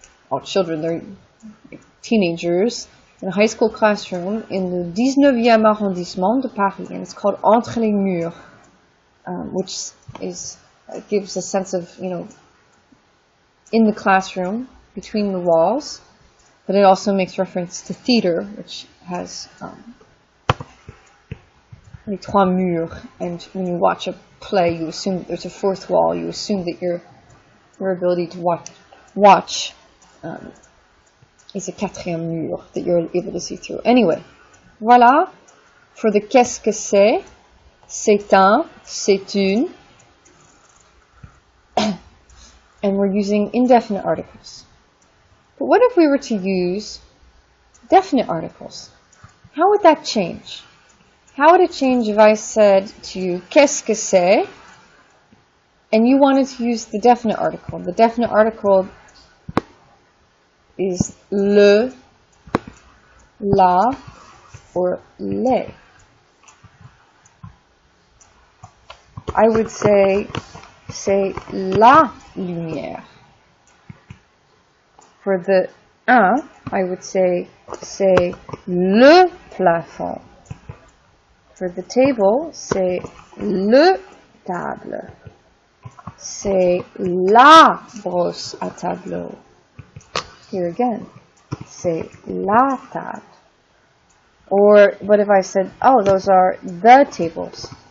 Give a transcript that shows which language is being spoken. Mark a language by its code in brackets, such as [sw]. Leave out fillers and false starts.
[en] Oh, children, they're teenagers in a high school classroom in the 19e arrondissement de Paris, and it's called Entre les murs, which is gives a sense of, you know, in the classroom, between the walls, but it also makes reference to theater, which has les trois murs, and when you watch a play, you assume that there's a fourth wall, you assume that your ability to watch is a quatrième mur, that you're able to see through. Anyway, voilà, for the qu'est-ce que c'est un, c'est une, and we're using indefinite articles. But what if we were to use definite articles? How would that change? How would it change if I said to you, [fr] qu'est-ce que c'est? [en] And you wanted to use the definite article. The definite article is le, la, or les. I would say, [fr] c'est la lumière. [en] For the un, I would say, [fr] c'est le plafond. [en] For the table, [fr] c'est le table. C'est la brosse à tableau. [en] Here again, [fr] c'est la table. [en] Or, what if I said, oh, those are the tables.